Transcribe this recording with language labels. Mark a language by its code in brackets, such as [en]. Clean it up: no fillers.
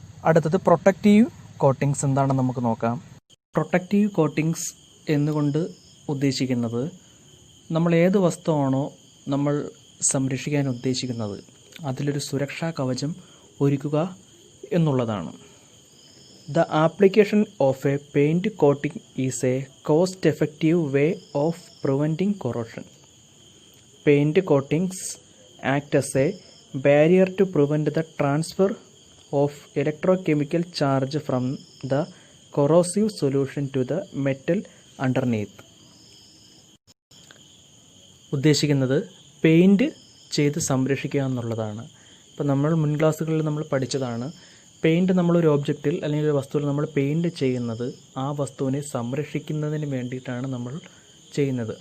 [ml] അടുത്തത് protective coatings എന്താണെന്ന് നമുക്ക് നോക്കാം. പ്രൊട്ടക്റ്റീവ് കോട്ടിങ്സ് എന്നുകൊണ്ട് ഉദ്ദേശിക്കുന്നത് നമ്മൾ ഏത് വസ്തുവാണോ നമ്മൾ സംരക്ഷിക്കാൻ ഉദ്ദേശിക്കുന്നത് അതിലൊരു സുരക്ഷാ കവചം ഒരുക്കുക എന്നുള്ളതാണ്. [en] The application of a paint coating is a cost-effective way of preventing corrosion. Paint coatings act as a barrier to prevent the transfer of electrochemical charge from the corrosive solution to the metal underneath. [ml] ഉദ്ദേശിക്കുന്നത് paint ചെയ്ത് സംരക്ഷിക്കുക എന്നുള്ളതാണ്. ഇപ്പോൾ നമ്മൾ മുൻ ക്ലാസ്സുകളിൽ നമ്മൾ പഠിച്ചതാണ്, പെയിൻറ്റ് നമ്മളൊരു ഒബ്ജക്റ്റിൽ അല്ലെങ്കിൽ ഒരു വസ്തുവിൽ നമ്മൾ പെയിൻറ്റ് ചെയ്യുന്നത് ആ വസ്തുവിനെ സംരക്ഷിക്കുന്നതിന് വേണ്ടിയിട്ടാണ് നമ്മൾ ചെയ്യുന്നത്.